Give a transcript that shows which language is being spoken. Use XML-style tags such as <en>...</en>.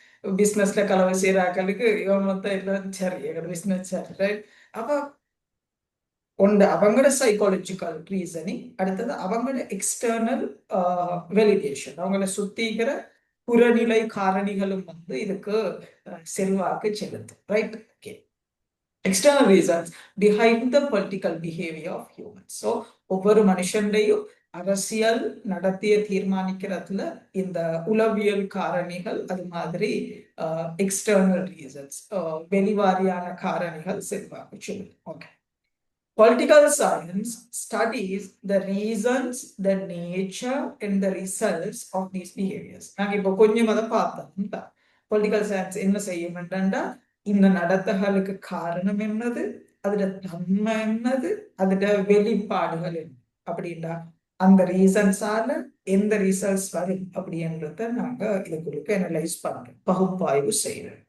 <ta>பிசினஸ்ல கலவை செய்யறாக்களுக்கு இவன் எல்லாம் சரி, எங்களோட பிசினஸ் சரி, ரைட்? அப்ப ஒன்று அவங்களோட சைக்காலஜிக்கல் ரீசனிங், அடுத்தது அவங்களோட எக்ஸ்டர்னல் வெலிடேஷன், அவங்கள சுத்திக்கிற புறநிலை காரணிகளும் இதுக்கு செல்வாக்கு செலுத்தும், right? Okay.</ta> <en>External reasons behind the political behavior of humans.</en> <ta>So ஒவ்வொரு மனுஷன்டையும் அரசியல் நடத்திய தீர்மானிக்கிறதுல இந்த உளவியல் காரணிகள், அது மாதிரி எக்ஸ்டர்னல் ரீசன்ஸ், வெளிவாரியான காரணிகள் செல்வாக்கு செலுத்தும். Okay.</ta> <en>Political science studies the reasons, the nature and the results of these behaviors.</en> <ta>நாங்க இப்போ கொஞ்சம் அதை பார்த்தோம். பொலிட்டிக்கல் சயின்ஸ் என்ன செய்யும் என்றா இந்த நடத்தைகளுக்கு காரணம் என்னது, அதோட தன்மை என்னது, அதோட வெளிப்பாடுகள் என்ன அப்படின்னா அந்த ரீசன்ஸால எந்த ரிசல்ட்ஸ் வரும் அப்படின்றத நாங்க இதுக்குள்ள அனலைஸ் பண்றோம், பகுப்பாய்வு செய்யறோம்.</ta>